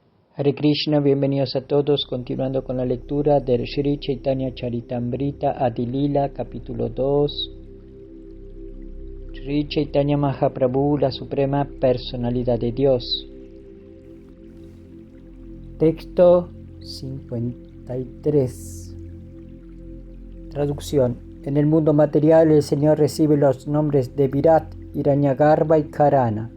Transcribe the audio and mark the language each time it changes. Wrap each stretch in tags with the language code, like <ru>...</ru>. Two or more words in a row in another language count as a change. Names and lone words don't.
<es>Hare Krishna, bienvenidos a todos, continuando con la lectura del Sri Chaitanya Charitamrita Adi Lila, capítulo 2. Sri Chaitanya Mahaprabhu, la Suprema Personalidad de Dios. Texto 53. Traducción. En el mundo material el Señor recibe los nombres de Virat, Hiranyagarbha y Karana.</es>